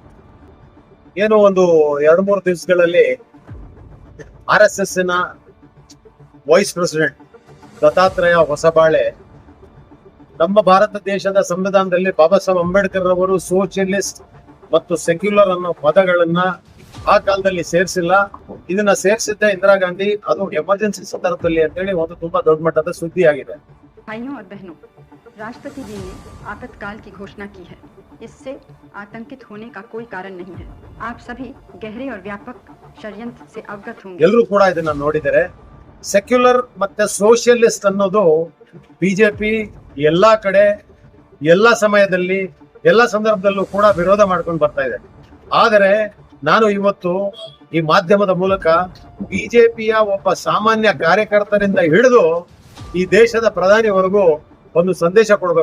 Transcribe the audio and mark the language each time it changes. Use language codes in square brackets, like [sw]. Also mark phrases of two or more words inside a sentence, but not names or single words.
[kn] ಏನು ಒಂದು 2-3 ದಿವಸಗಳಲ್ಲಿ RSS ನ [en] vice president [kn] ದತ್ತಾತ್ರೇಯ ಹೊಸಬಾಳೆ ನಮ್ಮ ಭಾರತ ದೇಶದ ಸಂವಿಧಾನದಲ್ಲಿ ಬಾಬಾ ಸಾಹೇಬ್ ಅಂಬೇಡ್ಕರ್ ಅವರು ಸೋಷಿಯಲಿಸ್ಟ್ ಮತ್ತು ಸೆಕ್ಯುಲರ್ ಅನ್ನೋ ಪದಗಳನ್ನ ಆ ಕಾಲದಲ್ಲಿ ಸೇರಿಸಿಲ್ಲ. ಇದನ್ನ ಸೇರಿಸಿದ್ದ ಇಂದಿರಾ ಗಾಂಧಿ, ಅದು ಎಮರ್ಜೆನ್ಸಿ ಸಂದರ್ಭದಲ್ಲಿ ಅಂತೇಳಿ ಒಂದು ತುಂಬಾ ದೊಡ್ಡ ಮಟ್ಟದ ಸುದ್ದಿ ಆಗಿದೆ. [hi] भाइयों और बहनों, राष्ट्रपति जी ने आपातकाल की घोषणा की है. इससे आतंकित होने का कोई कारण नहीं है. आप सभी गहरे और व्यापक षड्यंत्र से अवगत होंगे. [kn] ಎಲ್ಲರೂ ಕೂಡ ಇದನ್ನ ನೋಡಿದರೆ ಸೆಕ್ಯುಲರ್ ಮತ್ತೆ ಸೋಷಿಯಲಿಸ್ಟ್ ಅನ್ನೋದು ಬಿಜೆಪಿ ಎಲ್ಲಾ ಕಡೆ ಎಲ್ಲಾ ಸಮಯದಲ್ಲಿ ಎಲ್ಲಾ ಸಂದರ್ಭದಲ್ಲೂ ಕೂಡ ವಿರೋಧ ಮಾಡ್ಕೊಂಡು ಬರ್ತಾ ಇದೆ. ಆದರೆ ನಾನು ಇವತ್ತು ಈ ಮಾಧ್ಯಮದ ಮೂಲಕ ಬಿಜೆಪಿಯ ಒಬ್ಬ ಸಾಮಾನ್ಯ ಕಾರ್ಯಕರ್ತರಿಂದ ಹಿಡಿದು ಈ ದೇಶದ ಪ್ರಧಾನಿವರೆಗೂ ಒಂದು ಸಂದೇಶ ಕೊಡ್ಬೇಕು.